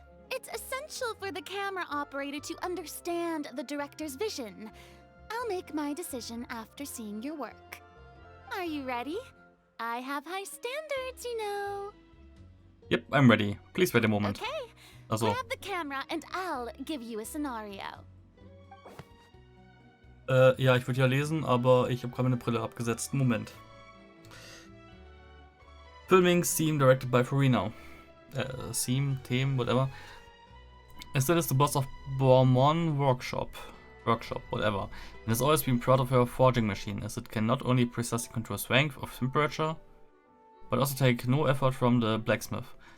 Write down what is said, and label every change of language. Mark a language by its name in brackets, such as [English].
[English] It's essential for the camera operator to understand the director's vision. I'll make my decision after seeing your work. Are you ready? I have high standards, you know. Yep, I'm ready. Please wait a moment. Okay, Also, grab the camera and I'll give you a scenario. [German] ja, ich würde ja lesen, aber ich habe gerade meine Brille abgesetzt. Moment. [English] Filming, theme directed by Farina. Theme, whatever. Estelle is the boss of Bormon Workshop, whatever, and has always been proud of her forging machine, as it can not only precisely control strength of temperature, but also take no effort from the blacksmith.